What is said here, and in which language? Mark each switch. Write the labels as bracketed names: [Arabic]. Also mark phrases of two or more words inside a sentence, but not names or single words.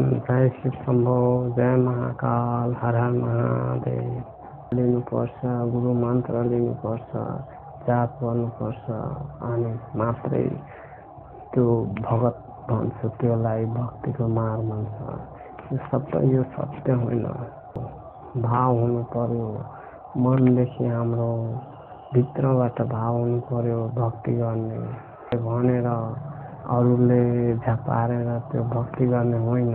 [Hindi] जय शिव शम्भो, जय महाकाल, हर हर महादेव। [Nepali] लिनुपर्छ, गुरु मन्त्र लिनुपर्छ, जाप गर्नुपर्छ, अनि मात्रै त्यो भगत भन्छ, त्यसलाई भक्तिको मार भन्छ। यो सबै यो सत्य होइन। भाव हुनु पर्यो, मनदेखि हाम्रो भित्रबाट भाव हुनु पर्यो भक्ति गर्ने भनेर अरूले झपारेर त्यो भक्ति गर्ने होइन।